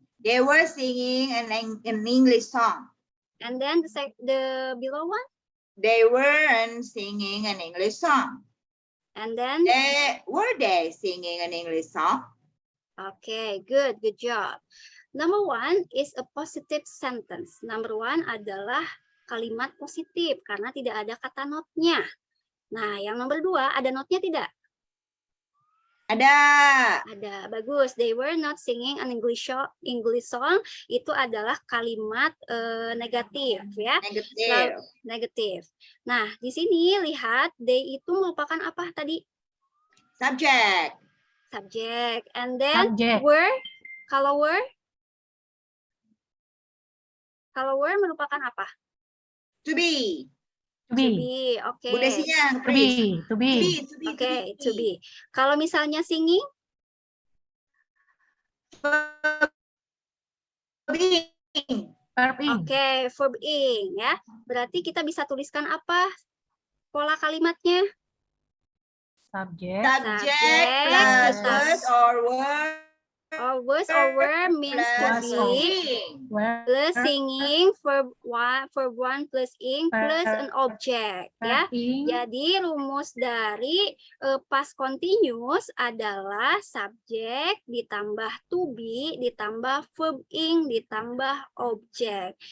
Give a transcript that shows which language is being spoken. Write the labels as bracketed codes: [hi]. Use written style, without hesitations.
[en] They were singing an English song. And then the below one? They were singing an English song. And then? Were they singing an English song? Okay, good job. Number one is a positive sentence. Number one [id] adalah kalimat positif karena tidak ada kata notnya. Nah, yang nomor dua ada notnya tidak? Ada. Ada, bagus. [en] They were not singing an English song. [id] Itu adalah kalimat negatif ya. Negatif. Nah, di sini lihat they itu merupakan apa tadi? [en] Subject. And then were, [id] kalau were merupakan apa? [en] To be. [id] Oke. Budesinya, [en] To be. [id] Oke, to be. Kalau misalnya singing? Oke, verb ing ya. Berarti kita bisa tuliskan apa pola kalimatnya? [en] Subject plus was or were. Was or were means to be plus singing verb one plus ing plus an object ya. [id] Jadi rumus dari past continuous adalah subject ditambah to be ditambah verb ing ditambah object.